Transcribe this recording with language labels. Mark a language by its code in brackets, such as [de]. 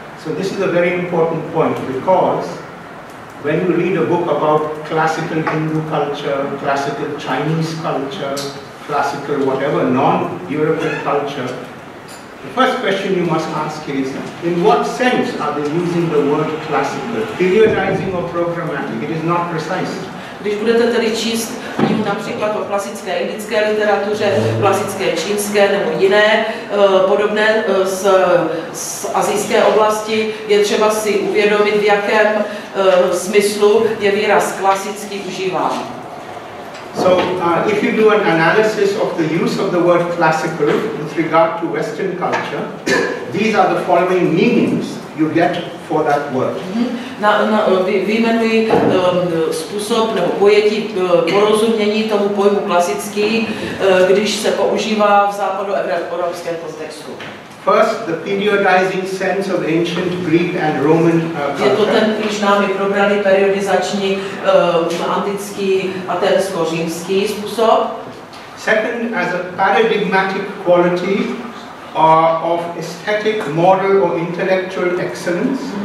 [en] So this is a very important point because when you read a book about classical Hindu culture, classical Chinese culture, classical whatever non-European culture, the first question you must ask is, in what sense are they using the word classical? Periodizing or programmatic? It is not precise. [cs] Když budete tedy číst knihu například o klasické indické literatuře, klasické čínské nebo jiné podobné z asijské oblasti, je třeba si uvědomit, v jakém smyslu je výraz klasický užíván. [en] So, if you do an analysis of the use of the word classical with regard to Western culture, these are the following meanings you get for that word. [cs] Vyjmenuji způsob nebo pojetí porozumění tomu pojmu klasický, když se používá v západoevropském kontextu. [en] First, the periodizing sense of ancient Greek and Roman culture. [cs] Je to ten již námi probraný periodizační antický aténsko-římský způsob. [en] Second, as a paradigmatic quality of aesthetic, moral or intellectual excellence.